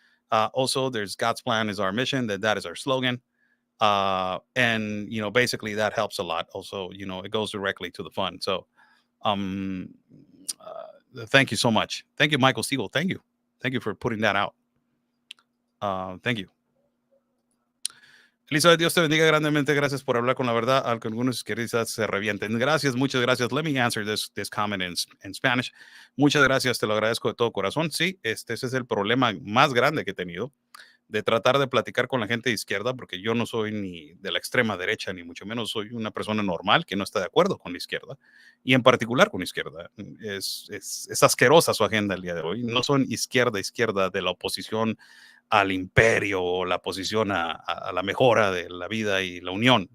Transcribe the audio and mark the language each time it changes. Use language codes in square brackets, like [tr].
[en] Also, there's God's plan is our mission. That is our slogan. And basically that helps a lot. Also, it goes directly to the fund. So, um, thank you so much. Thank you, Michael Siegel. Thank you for putting that out. Thank you. [es] Elizabeth, Dios te bendiga grandemente. Gracias por hablar con la verdad, al que algunos quizás se revienten. Gracias, muchas gracias. [en] Let me answer this comment in Spanish. [es] Muchas gracias, te lo agradezco de todo corazón. Sí, ese es el problema más grande que he tenido, de tratar de platicar con la gente de izquierda, porque yo no soy ni de la extrema derecha, ni mucho menos soy una persona normal que no está de acuerdo con la izquierda, y en particular con la izquierda. Es asquerosa su agenda el día de hoy. No son izquierda de la oposición al imperio o la oposición a la mejora de la vida y la unión.